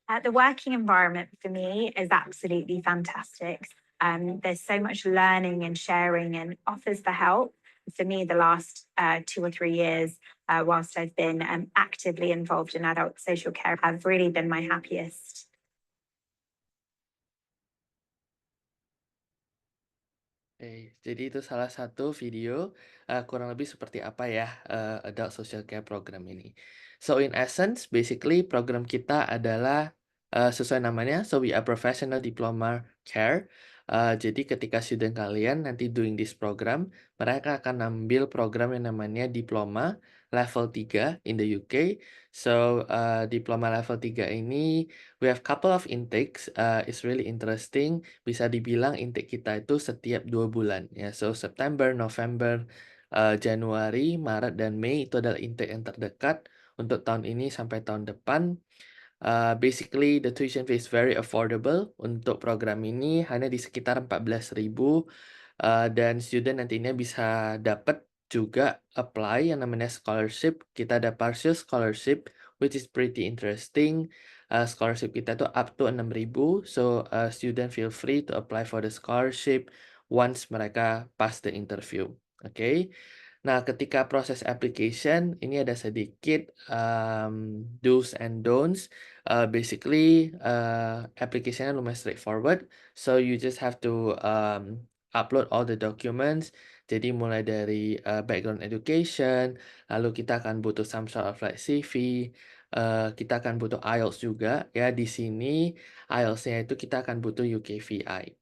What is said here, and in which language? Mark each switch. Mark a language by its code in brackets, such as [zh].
[en] The working environment for me is absolutely fantastic. There's so much learning and sharing and offers for help. For me, the last 2 or 3 years, whilst I've been actively involved in adult social care, have really been my happiest. [id] Oke, jadi itu salah satu video kurang lebih seperti apa ya Adult Social Care Program ini. [en] So in essence, basically [id] program kita adalah sesuai namanya, [en] so we are Professional Diploma Care. [id] Jadi ketika student kalian nanti [en] doing this program, [id] mereka akan ambil program yang namanya Diploma Level 3 in the UK. [en] So Diploma Level 3 ini we have couple of intakes. It's really interesting. [id] Bisa dibilang intake kita itu setiap 2 bulan ya. So September, November, Januari, Maret, dan Mei itu adalah intake yang terdekat untuk tahun ini sampai tahun depan. [en] Basically the tuition fee is very affordable. [id] Untuk program ini hanya di sekitar 14.000, dan student nantinya bisa dapat juga apply yang namanya scholarship. Kita ada [en] partial scholarship which is pretty interesting. Scholarship [id] kita tuh [en] up to 6.000. So student feel free to apply for the scholarship once [id] mereka [en] pass the interview. [id] Oke. Nah, ketika proses application ini ada sedikit [en] do's and don'ts. Basically application-nya lumayan straightforward. So you just have to upload all the documents. [id] Jadi mulai dari background education, lalu kita akan butuh [en] some sort of like CV, [id] kita akan butuh IELTS juga ya. Di sini IELTS-nya itu kita akan butuh UKVI.